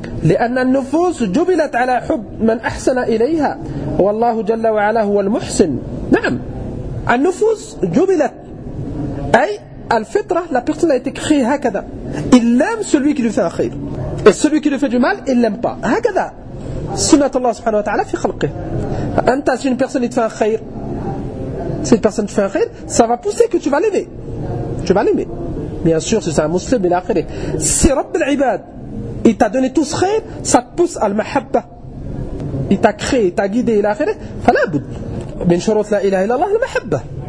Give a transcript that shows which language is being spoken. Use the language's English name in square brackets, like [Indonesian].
[Arabic] لأن النفوس جبلت على حب من أحسن إليها والله جل وعلا هو المحسن. نعم النفوس جبلت أي الفطرة لا [French] personne a été créée [Arabic] هكذا. [French] Il aime celui qui lui fait un خير et celui qui lui fait du mal il l'aime pas. [Arabic] هكذا سنة الله سبحانه وتعالى في خلقه. [French] أنت si une personne te fait un خير, si une personne te fait un خير, ça va pousser que tu vas l'aimer bien sûr. Si c'est un musulman il a خير, si رب العباد il t'a donné tout ce khayr, ça te pousse à l'mahabba. Il t'a créé, il t'a guidé, il a khayr. [Arabic] Falabud. Min shurut la ilaha illallah, [French] l'mahabba.